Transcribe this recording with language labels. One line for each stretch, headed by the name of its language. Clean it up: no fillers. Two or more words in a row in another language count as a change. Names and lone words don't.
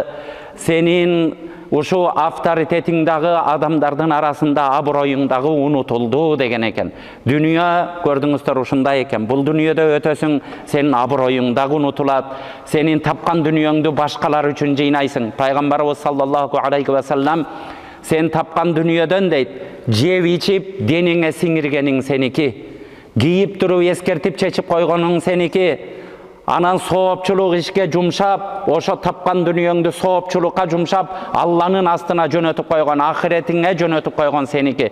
Kyrgyz: Сенин ушу авторитетиңдагы адамдардын арасында аброюңдагы унутулду деген экен. Дүнүйө көрдүңүздөр ушундай экен. Бул дүнүйөдө өтөсүң, сенин аброюңдагы унутулат. Сенин тапкан дүнүйөңдү башкалар үчүн жыйнайсың. Пайгамбарыбыз
Arabic: صلى الله عليه وسلم
Kyrgyz: сен тапкан дүнүйөдөн дейт, жеп ичип денеңе сиңиргениң сеники, кийип туруп эскертип чечип койгонуң сеники. Анан соопчулук ишке жумшап, ошо тапкан дүнүйөңдү соопчулукка жумшап, Алланын астына жөнөтүп койгон, ахиретиңе жөнөтүп койгон сеники.